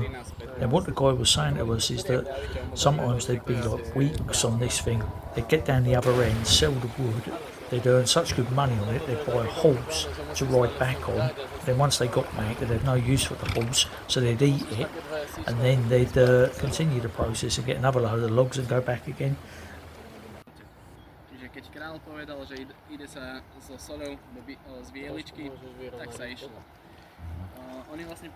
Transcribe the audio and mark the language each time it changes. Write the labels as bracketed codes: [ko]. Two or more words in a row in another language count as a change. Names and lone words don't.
[en] And what the guy was saying to us is that sometimes there'd be like weeks on this thing. They'd get down the other end, sell the wood, they'd earn such good money on it, they'd buy a horse to ride back on. Then once they got back, they'd have no use for the horse, so they'd eat it, and then they'd continue the process and get another load of logs and go back again. [sk] Čiže keď král povedal, že ide sa so soľou z Vieličky, tak sa išlo. Oni vlastne